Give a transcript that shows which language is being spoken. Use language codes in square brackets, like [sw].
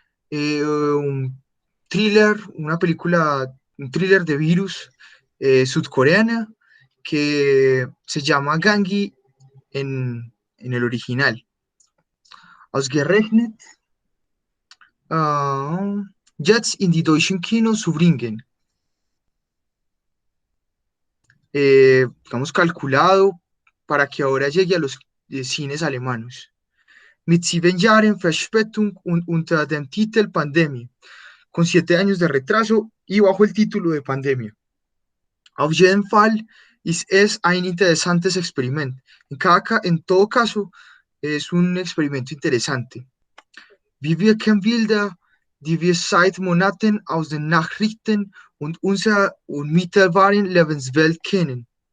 [es] Un thriller, un thriller de virus sudcoreana que se llama Gangi en el original. [de] Ausgerechnet jetzt in die deutschen Kinos zu bringen. [es] Digamos, calculado para que ahora llegue a los cines alemanes. [de] Mit 7 Jahren Verspätung und unter dem Titel Pandemie. [es] Con 7 años de retraso y bajo el título de pandemia. [de] Auf jeden Fall ist es ein interessantes Experiment. [es] En todo caso, es un experimento interesante. [de] Wir wirken Bilder, die wir seit Monaten aus den Nachrichten und unserer unmittelbaren Lebenswelt kennen.